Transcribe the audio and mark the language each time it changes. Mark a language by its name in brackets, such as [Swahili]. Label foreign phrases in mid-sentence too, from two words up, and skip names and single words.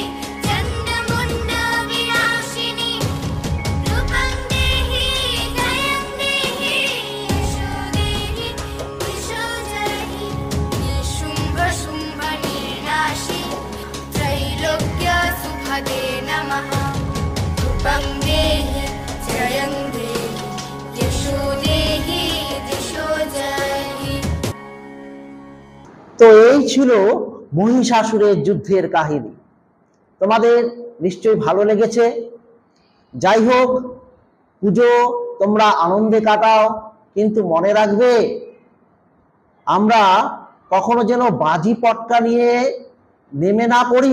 [Sanskrit] चण्डमुण्डविनाशिनी रूपं देहि जयं देहि यशो देहि दिशो जहि निशुम्भशुम्भनिर्नाशि त्रैलोक्यसुखदे नमः कृपं देहि जयं देहि यशो देहि दिशो जहि। [Bangla] তো এই ছিল মহিষাসুরের যুদ্ধের কাহিনী। তোমাদের নিশ্চয়ই ভালো লেগেছে। যাই হোক, পুজো তোমরা আনন্দে কাটাও, কিন্তু মনে রাখবে আমরা কখনো যেন বাজি পটকা নিয়ে নেমে না পড়ি।